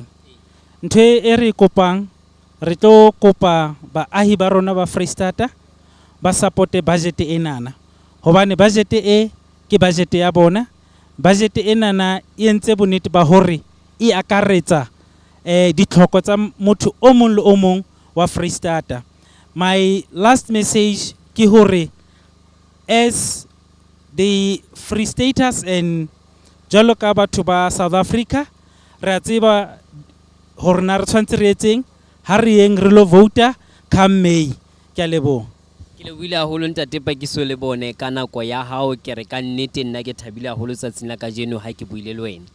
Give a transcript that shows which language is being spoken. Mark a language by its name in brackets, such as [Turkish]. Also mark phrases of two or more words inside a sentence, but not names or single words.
[Southern Sotho] Ntho e re kopang re tlo kopa baahi ba rona ba Freistata ba supporte budget enana. Hobane budget e ke budget ya bona. Budget enana e entse bonnete ba hore e akaretsa ditlhoko tsa motho o mong le o mong wa Freistata. [English] My last message [Southern Sotho] ke hore [English] as the Free Staters and [Southern Sotho] jwalo ka batho ba South Africa re a tseba hore na re tshwantse re etseng ha re yeng re lo vota [English] come May. [Southern Sotho] Ke a leboha. Ke lebohile haholo ntate Pakiso le bone ka nako ya hao ke re ka nnete nna ke thabile haholo tsatsing la kajeno ha ke buile le wena.